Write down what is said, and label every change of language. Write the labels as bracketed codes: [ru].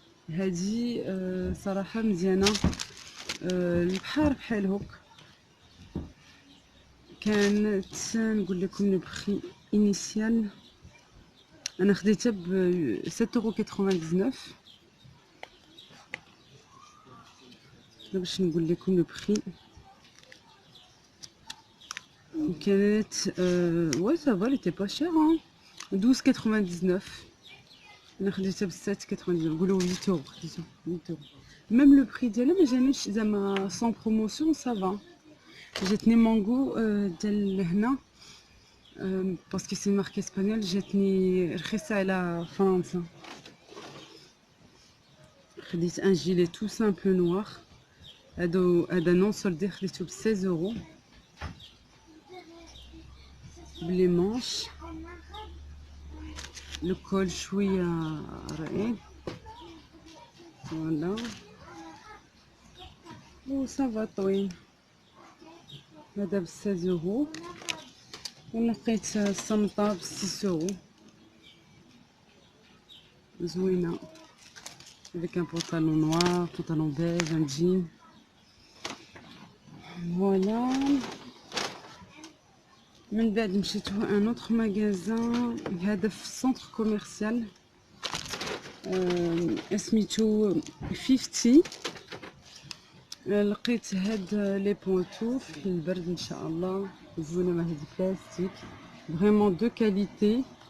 [ar] هادي صراحه مزيانه، البحر بحال هوك. كانت نقول لكم لو بري انيسيال، انا خديتها ب 7.99€. باش نقول لكم لو بري، كانت [fr] ouais ça va, elle était pas chère hein. 12,99. [ar] انا خديتها ب 7,99، نقولوا 8€، خديتها 8€. ميم لو بري ديالها ما جانيش زعما سون بروموسيون، سافا. جاتني مانغو ديال هنا باسكو سي مارك اسبانيول، جاتني رخيصه على فرنسا. خديت ان جيلي تو سامبل نوار، هذا نون سولدي، خديته ب 16€. بلي مانش، لو كول شويه رقيق، فوالا، و صافا طويل. هذا ب 16€. ولقيت الصمطه ب 6€، زوينه، [fr] avec un pantalon noir, pantalon beige, un jean. Voilà. [ar] من بعد مشيت ان اوتر ماغازان، هذا في سونتر كوميرسيال سميتو 50. لقيت هاد لي بونتوف للبرد ان شاء الله، زوينه مع هاد البلاستيك، فريمون دو كاليتي.